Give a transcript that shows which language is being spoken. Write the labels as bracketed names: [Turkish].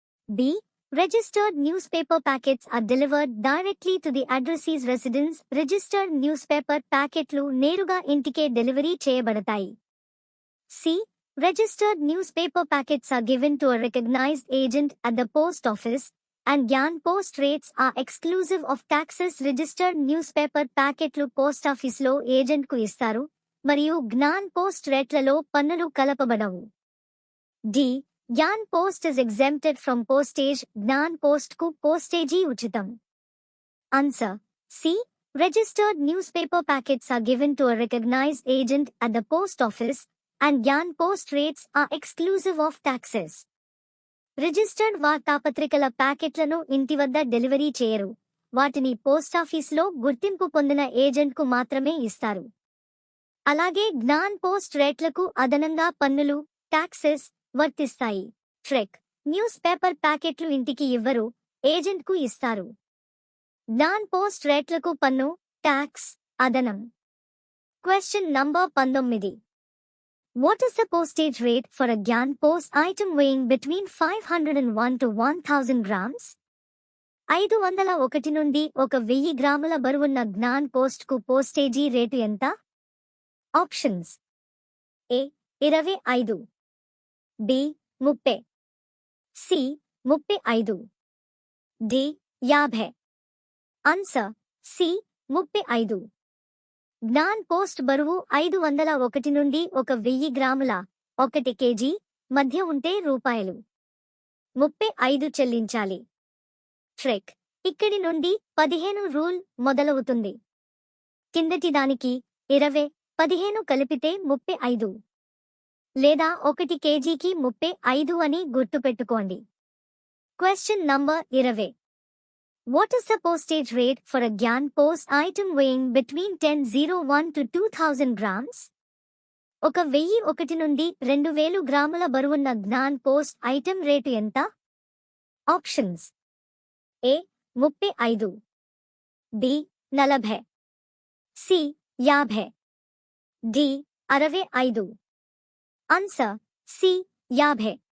[Telugu] B. [English] Registered newspaper packets are delivered directly to the addressee's residence. Registered newspaper [Telugu] ప్యాకెట్లు నేరుగా ఇంటికే delivery చేయబడతాయి. C. [English] Registered newspaper packets are given to a recognized agent at the post office, and Gyan Post rates are exclusive of taxes. Registered newspaper [Telugu] ప్యాకెట్లు post ఆఫీస్లో ఏజెంట్కు ఇస్తారు మరియు Gyan post రేట్లలో పన్నులు కలపబడవు. D. [English] Gyan Post is exempted from postage. [Telugu] Gyan post కు postage ఉచితం. Answer. C. [English] Registered newspaper packets are given to a recognized agent at the post office, and Gyan Post rates are exclusive of taxes. [Telugu] Registered వార్తాపత్రికల ప్యాకెట్లను ఇంటి వద్ద delivery చేయరు. వాటిని పోస్టాఫీసులో గుర్తింపు పొందిన ఏజెంట్కు మాత్రమే ఇస్తారు. అలాగే జ్ఞాన్ పోస్ట్ రేట్లకు అదనంగా పన్నులు, టాక్సెస్ వర్తిస్తాయి. ట్రెక్. న్యూస్ పేపర్ ప్యాకెట్లు ఇంటికి ఇవ్వరు, ఏజెంట్కు ఇస్తారు. జ్ఞాన్ పోస్ట్ రేట్లకు పన్ను, talks అదనం. Question number 19. [English] What is the postage rate for a Gyan Post item weighing between 501 to 1000 grams? [Telugu] 501 నుండి 1000 గ్రాముల బరువున్న జ్ఞాన్ పోస్ట్ కు పోస్టేజీ రేటు ఎంత? ఆప్షన్స్. ఏ. 25. B. 30. C. 35. D. 50. Answer. C. 35. Gyan post బరువు 501 నుండి 1000 గ్రాముల 1 కేజీ మధ్య ఉంటే ₹35 చెల్లించాలి. ట్రెక్. ఇక్కడి నుండి 15 రూల్ మొదలవుతుంది. కిందటి దానికి 20, 15 కలిపితే 35 లేదా 1 కేజీకి 35 అని గుర్తుపెట్టుకోండి. Question number 20. What is the postage rate for a Gyan Post item weighing between 1001 to 2000 grams? 1001 నుండి 2000 గ్రాముల బరువున్న జ్ఞాన్ పోస్ట్ ఐటెం రేటు ఎంత? ఆప్షన్స్. ఏ. 35. B. 40. C. 50. D. 65. Answer. C. 50.